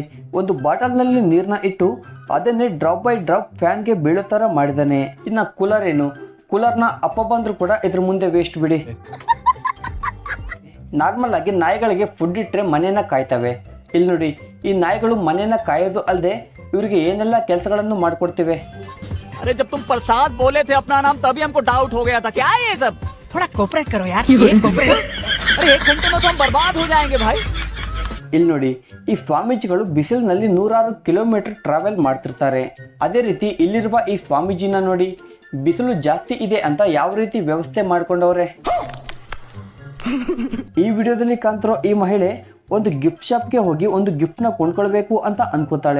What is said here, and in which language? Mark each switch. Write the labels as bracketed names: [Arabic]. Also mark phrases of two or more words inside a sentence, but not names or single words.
[Kannada] ಒಂದು ಬಾಟಲ್ನಲ್ಲಿ ನೀರನ್ನ ಇಟ್ಟು ಅದನ್ನೇ [English] drop by drop [Kannada] ಫ್ಯಾನ್ಗೆ ಬೀಳೋ ಥರ ಮಾಡಿದಾನೆ. ಇನ್ನು ಕೂಲರ್ ಏನು, ಕೂಲರ್ನ ಅಪ್ಪ ಬಂದರೂ ಕೂಡ ಇದ್ರ ಮುಂದೆ ವೇಸ್ಟ್ ಬಿಡಿ. ನಾರ್ಮಲ್ ಆಗಿ ನಾಯಿಗಳಿಗೆ ಫುಡ್ ಇಟ್ಟರೆ ಮನೇನ ಕಾಯ್ತವೆ. ಇಲ್ಲಿ ನೋಡಿ, ಈ ನಾಯಿಗಳು ಮನೇನ ಕಾಯೋದು ಅಲ್ಲದೆ ಇವರಿಗೆ ಏನೆಲ್ಲ ಕೆಲಸಗಳನ್ನು ಮಾಡಿಕೊಡ್ತಿವೆ. [Hindi] अरे जब तुम प्रसाद बोले थे अपना नाम तभी हमको डाउट हो गया था, क्या है ये सब? थोड़ा कोऑपरेट करो यार, कोऑपरेट। अरे 1 घंटे में तो हम बर्बाद हो जाएंगे भाई। [Kannada] ಇಲ್ಲಿ ನೋಡಿ, ಈ ಸ್ವಾಮೀಜಿಗಳು ಬಿಸಿಲಿನಲ್ಲಿ 100 [English] kilometer travel [Kannada] ಮಾಡ್ತಿರ್ತಾರೆ. ಅದೇ ರೀತಿ ಇಲ್ಲಿರುವ ಈ ಸ್ವಾಮೀಜಿನ ನೋಡಿ, ಬಿಸಿಲು ಜಾಸ್ತಿ ಇದೆ ಅಂತ ಯಾವ ರೀತಿ ವ್ಯವಸ್ಥೆ ಮಾಡ್ಕೊಂಡವ್ರೆ. ಈ ವಿಡಿಯೋದಲ್ಲಿ ಕಾಣ್ತಿರೋ ಈ ಮಹಿಳೆ ಒಂದು [English] gift shopge [Kannada] ಹೋಗಿ ಒಂದು ಗಿಫ್ಟ್ನ ಕೊಂಡ್ಕೊಳ್ಬೇಕು ಅಂತ ಅನ್ಕೋತಾಳೆ.